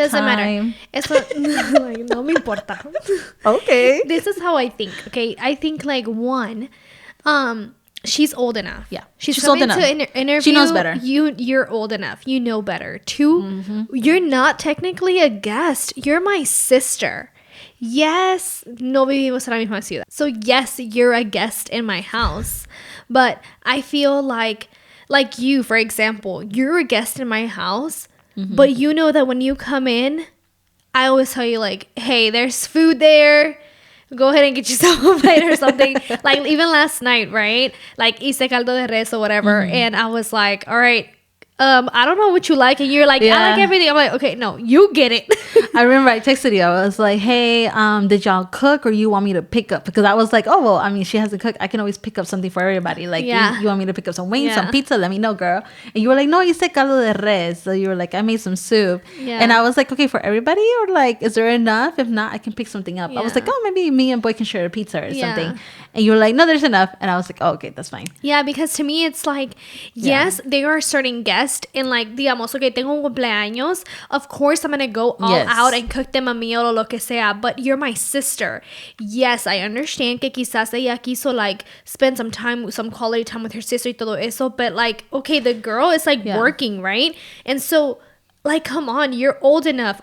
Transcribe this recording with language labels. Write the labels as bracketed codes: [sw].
[en] It doesn't matter. [es] Eso, like, no me importa. [en] Okay. This is how I think. Okay, I think like one, she's old enough. Yeah, she's old coming enough. to interview. She knows better. You're old enough. You know better. Two, you're not technically a guest. You're my sister. Yes, [es] no vivimos en la misma ciudad. [en] So yes, you're a guest in my house. But I feel like you, for example, you're a guest in my house, but you know that when you come in, I always tell you like, hey, there's food there. Go ahead and get yourself a plate or something. Like even last night, right? Like [es] hice [en] caldo de res or whatever. And I was like, all right, I don't know what you like. And you're like, I like everything. I'm like, okay, no, you get it. I remember I texted you. I was like, hey, did y'all cook or you want me to pick up? Because I was like, oh, well, I mean, she hasn't cooked. I can always pick up something for everybody. Like, you want me to pick up some wings, some pizza? Let me know, girl. And you were like, no, you said caldo de res. So you were like, I made some soup. Yeah. And I was like, okay, for everybody? Or like, is there enough? If not, I can pick something up. I was like, oh, maybe me and boy can share a pizza or something. And you were like, no, there's enough. And I was like, oh, okay, that's fine. Yeah, because to me, it's like, yes, they are starting guests. And like, [es] digamos, okay, tengo un cumpleaños. [en] Of course, I'm going to go all out and cook them a meal or [es] lo que sea. [en] But you're my sister. Yes, I understand [es] que quizás ella quiso [en] like spend some time, some quality time with her sister [es] y todo eso. [en] But like, okay, the girl is like working, right? And so like, come on, you're old enough.